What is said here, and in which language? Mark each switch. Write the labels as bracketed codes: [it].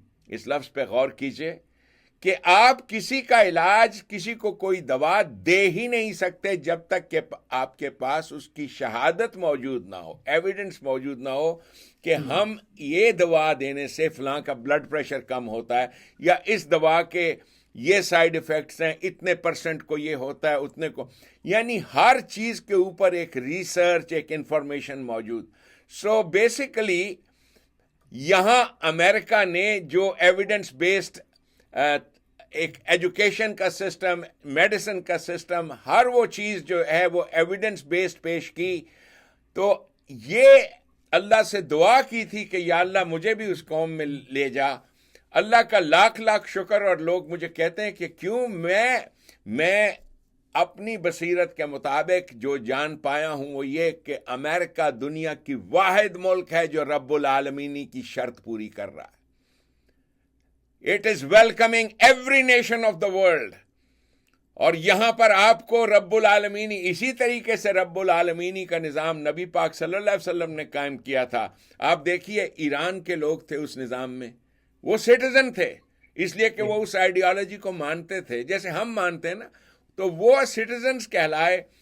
[ur] اس لفظ پہ غور کیجئے کہ آپ کسی کا علاج، کسی کو کوئی دوا دے ہی نہیں سکتے جب تک کہ آپ کے پاس اس کی شہادت موجود نہ ہو، ایویڈنس موجود نہ ہو کہ ہم یہ دوا دینے سے فلاں کا بلڈ پریشر کم ہوتا ہے، یا اس دوا کے یہ سائیڈ ایفیکٹس ہیں، اتنے % کو یہ ہوتا ہے، اتنے کو. یعنی ہر چیز کے اوپر ایک ریسرچ، ایک انفارمیشن موجود. سو بیسیکلی یہاں امریکہ نے جو ایویڈنس بیسڈ ایک ایجوکیشن کا سسٹم, میڈیسن کا سسٹم, ہر وہ چیز جو ہے وہ ایویڈنس بیسڈ پیش کی. تو یہ اللہ سے دعا کی تھی کہ یا اللہ مجھے بھی اس قوم میں لے جا. اللہ کا لاکھ لاکھ شکر. اور لوگ مجھے کہتے ہیں کہ کیوں, میں اپنی بصیرت کے مطابق جو جان پایا ہوں وہ یہ کہ امریکہ دنیا کی واحد ملک ہے جو رب العالمینی کی شرط پوری کر رہا ہے. [en] It is welcoming every nation of the world. [ur] اور یہاں پر آپ کو رب العالمینی, اسی طریقے سے رب العالمینی کا نظام نبی پاک صلی اللہ علیہ وسلم نے قائم کیا تھا. آپ دیکھیے ایران کے لوگ تھے اس نظام میں, وہ سٹیزن تھے اس لیے کہ وہ اس آئیڈیالوجی کو مانتے تھے جیسے ہم مانتے ہیں نا, تو وہ سٹیزنز کہلائے.